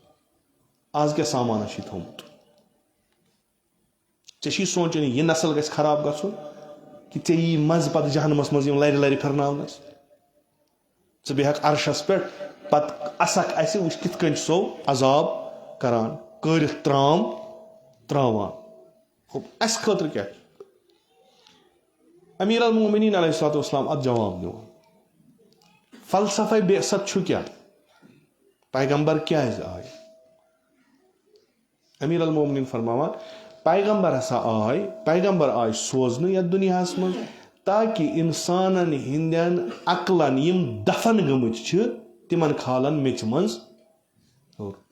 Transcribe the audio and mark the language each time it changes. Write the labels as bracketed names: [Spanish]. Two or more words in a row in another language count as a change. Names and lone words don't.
[Kashmiri] آز کیٛاہ سامانہ چھُے تھوٚمُت؟ ژےٚ چھی سونٛچُن یہِ نسل گژھِ خراب گژھُن کہِ ژےٚ یی مزٕ پتہٕ جہنمس منٛز یِم لرِ لرِ پھِرناونس. ژٕ بیٚہکھ عرشس پٮ۪ٹھ پتہٕ اسکھ اسہِ وٕچھ کِتھ کٔنۍ سو عذاب کران کٲرِتھ ترام تراوان. اسہِ خٲطرٕ کیٛاہ چھُ؟ امیر المومنین [Arabic] علیہ الصلوۃ والسلام [Kashmiri] اتھ جواب دِوان. فلسفہ بعثت چھُ کیٛاہ؟ پیغمبر کیٛازِ آے؟ امیر المومنین فرماوان پیغمبر ہسا آے سوزنہٕ یتھ دُنیاہس منٛز تاکہِ انسانن ہٕنٛدٮ۪ن عقلن یِم دفن گٔمٕتۍ چھِ تِمن کھالن میٚژِ منٛز ہیوٚر.